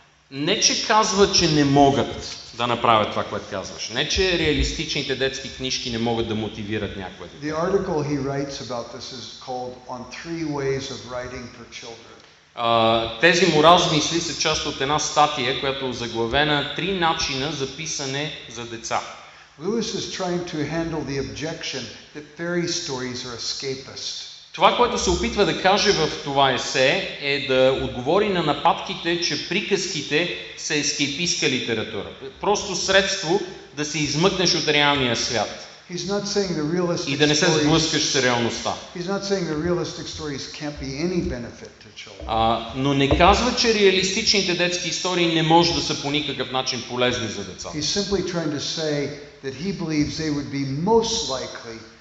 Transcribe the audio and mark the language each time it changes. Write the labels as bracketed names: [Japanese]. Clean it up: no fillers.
[Bulgarian] Не, че казва, че не могат да направят това, което казваш. Не, че реалистичните детски книжки не могат да мотивират някое дете. [English] The article he writes about this is called "On 3 Ways of Writing for Children." [Bulgarian] Тези му размисли са част от една статия, която е озаглавена 3 начина за писане за деца. [English] Lewis is trying to handle the objection that fairy stories are escapist. [Bulgarian] Това, което се опитва да каже в това есе, е да отговори на нападките, че приказките са ескейпистка литература. Просто средство да се измъкнеш от реалния свят. [English] He's not saying the realistic [Bulgarian] И да не се сблъскаш с реалността. [English] He's not saying the realistic stories can't be any benefit to children. [Bulgarian] Но не казва, че реалистичните детски истории не може да са по никакъв начин полезни за децата. [English] He's simply trying to say that he believes they would be most likely.